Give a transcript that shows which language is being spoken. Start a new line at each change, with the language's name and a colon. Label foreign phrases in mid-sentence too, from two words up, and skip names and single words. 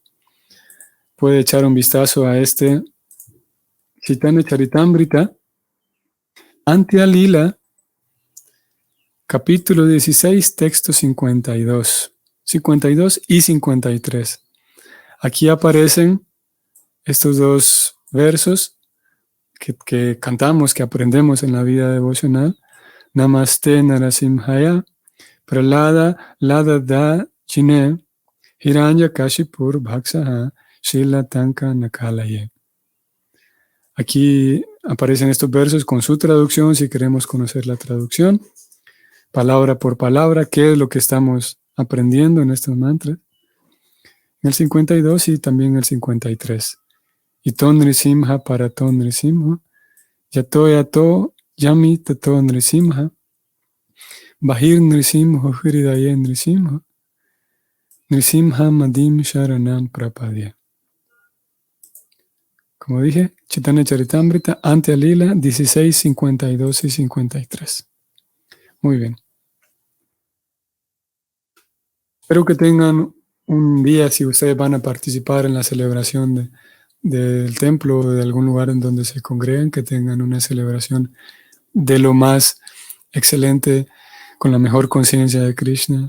Spanish: Puede echar un vistazo a este Chaitanya Charitamrita, Antya Lila, capítulo 16, texto 52 y 53. Aquí aparecen estos dos versos que cantamos, que aprendemos en la vida devocional.
Sanskrit: Namaste Narasimhaya, Prahlada Ladada Chine, Hiranya Kashipur Bhaksaha, Shila Tanka Nakalaye.
Spanish: Aquí aparecen estos versos con su traducción, si queremos conocer la traducción, palabra por palabra, qué es lo que estamos aprendiendo en estos mantras. En el 52 y también en el 53.
Sanskrit: Ito Nrisimha Parato Nrisimha, Yato Yato Yami Tato Nrisimha, Bahir Nrisimha Hridaye Nrisimha, Nrisimha Madim Sharanam Prapadya.
Spanish: Como dije, Chaitanya Charitamrita, Ante Alila, 16, 52 y 53. Muy bien. Espero que tengan un día, si ustedes van a participar en la celebración del templo o de algún lugar en donde se congregan, que tengan una celebración de lo más excelente, con la mejor conciencia de Krishna.